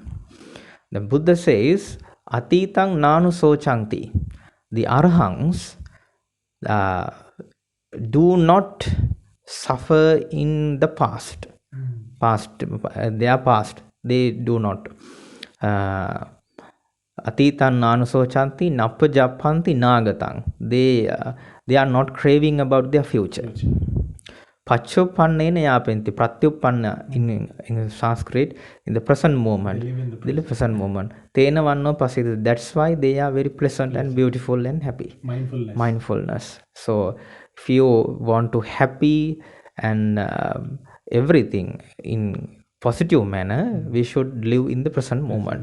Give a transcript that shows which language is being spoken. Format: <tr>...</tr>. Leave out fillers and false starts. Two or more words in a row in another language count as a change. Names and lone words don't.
<en>The Buddha says,</en> <pi>Atitang nanu sochanti.</pi> <en>The Arahants do not suffer in the past. Their past, they do not.</en> <pi>Atitang nanu sochanti, nappa jappanti nagatang.</pi> <en>They are not craving about their future.</en> <pi>Pachopannena yapenti,</pi> <en>pratyupanna in Sanskrit, in the present moment. They live present moment.</en> <pi>Tena vanno pasida.</pi> <en>That's why they are very pleasant and beautiful and happy. Mindfulness. So if you want to happy and everything in positive manner, we should live in the present moment.</en>